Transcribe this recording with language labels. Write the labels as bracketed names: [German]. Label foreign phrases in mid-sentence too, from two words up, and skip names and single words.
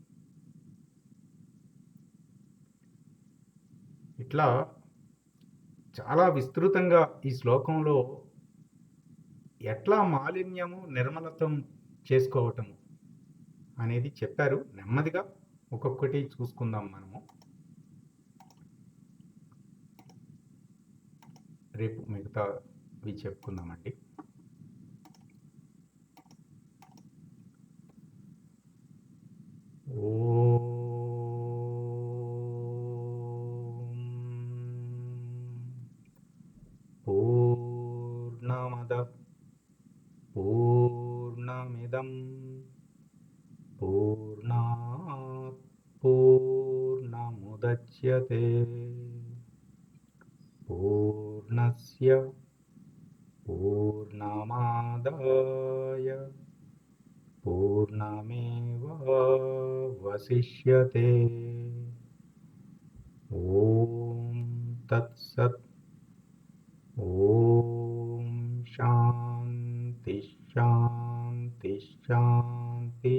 [Telugu] ఇట్లా చాలా విస్తృతంగా ఈ శ్లోకంలో ఎట్లా మాలిన్యము నిర్మలతం చేసుకోవటము అనేది చెప్పారు. నెమ్మదిగా ఒక్కొక్కటి చూసుకుందాం మనము. రేపు మిగతావి చెప్పుకుందామండి. [Sanskrit] పూర్ణమద పూర్ణమిదం పూర్ణాత్ పూర్ణముదచ్యతే పూర్ణస్య పూర్ణమాదాయ పూర్ణమేవావశిష్యతే. ఓం తత్సత్. ఓం శాంతి శాంతి శాంతి.